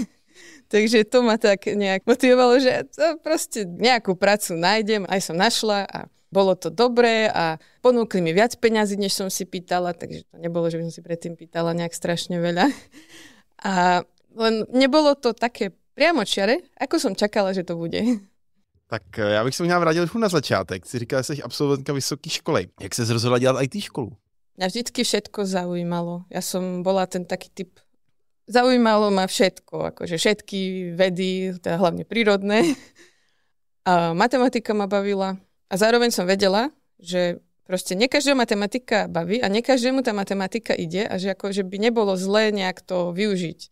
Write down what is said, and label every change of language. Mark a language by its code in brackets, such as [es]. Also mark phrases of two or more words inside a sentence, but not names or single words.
[sk] Takže to ma tak nejak motivovalo, že to proste nejakú prácu nájdem. Aj som našla a bolo to dobré a ponúkli mi viac peňazí, než som si pýtala, takže to nebolo, že by som si predtým pýtala nejak strašne veľa. A len nebolo to také priamočiare, ako som čakala, že to bude. [cs] Tak já bych se možná vrátil trochu na začátek. Si říkala, že jsi absolventka vysoké školy. Jak se rozhodla dělat IT školu? [sk] Mňa vždycky všetko zaujímalo. Ja som bola ten taký typ. Zaujímalo ma všetko, akože všetky vedy, teda hlavne prírodné. A matematika ma bavila. A zároveň som vedela, že proste nie každého matematika baví a nie každému tá matematika ide a že akože by nebolo zlé nejak to využiť.